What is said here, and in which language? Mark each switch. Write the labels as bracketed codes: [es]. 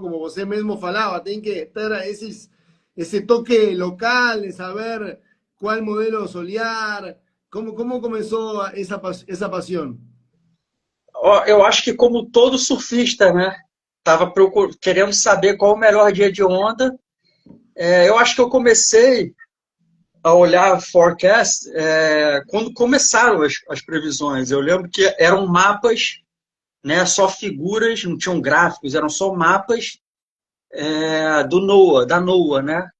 [pt] Como você mesmo falava, tem que ter [es] ese toque local, de saber cuál modelo solear. ¿Cómo comenzó esa pasión? [pt] Ó, eu acho que como todo surfista, né? Estava querendo saber qual o melhor dia de onda. Eu acho que eu comecei a olhar forecast quando começaram as previsões. Eu lembro que eram mapas, né, só figuras, não tinham gráficos, eram só mapas da NOAA, né,